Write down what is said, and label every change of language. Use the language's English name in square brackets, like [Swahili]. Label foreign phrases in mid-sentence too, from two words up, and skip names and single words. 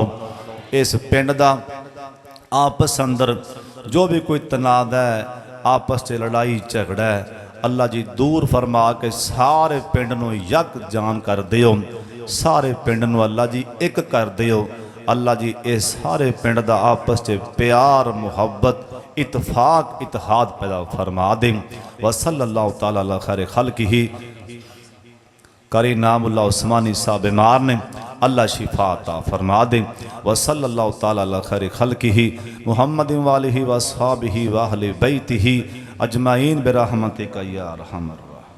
[Punjabi] اس پنڈ دا آپس اندر جو وی کوئی تنازع ہے، آپس چ لڑائی جھگڑا ہے، اللہ جی دور فرما کے سارے پنڈ نوں یک جان کر دیو. سارے پنڈ نوں اللہ جی اک کر دیو۔ اللہ جی اے سارے پنڈ دا آپس چ پیار محبت اتفاق اتحاد پیدا فرما دے. [Arabic] وصلى الله تعالى على خير خلقه. [Punjabi] قاری نعیم اللہ عثمانی صاحب بیمار نے، اللہ شفا عطا فرما دے. [Arabic] وصلى الله تعالى على خير خلقه محمد وآله وأصحابه وأهل بيته أجمعين برحمتك يا أرحم